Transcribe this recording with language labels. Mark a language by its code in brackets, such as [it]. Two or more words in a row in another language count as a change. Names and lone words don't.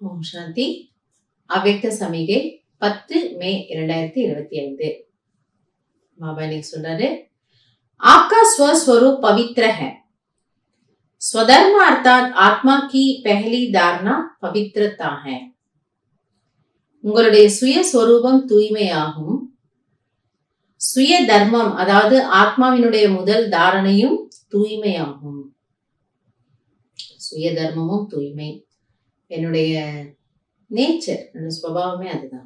[ta] சாந்தி. அவ்யக்த சமிகை 10 மே 2025. பாபா இன்னைக்கு சொல்றாரு, [hi] आपका स्वस्वरूप पवित्र है। स्वधर्म अर्थात आत्मा की पहली धारणा पवित्रता है। [ta] உங்களுடைய சுயஸ்வரூபம் தூய்மையாகும். சுய தர்மம் அதாவது ஆத்மாவினுடைய முதல் தாரணையும் தூய்மையாகும். சுய தர்மமும் தூய்மை என்னுடைய நேச்சர், என்னோட சுபாவமே அதுதான்.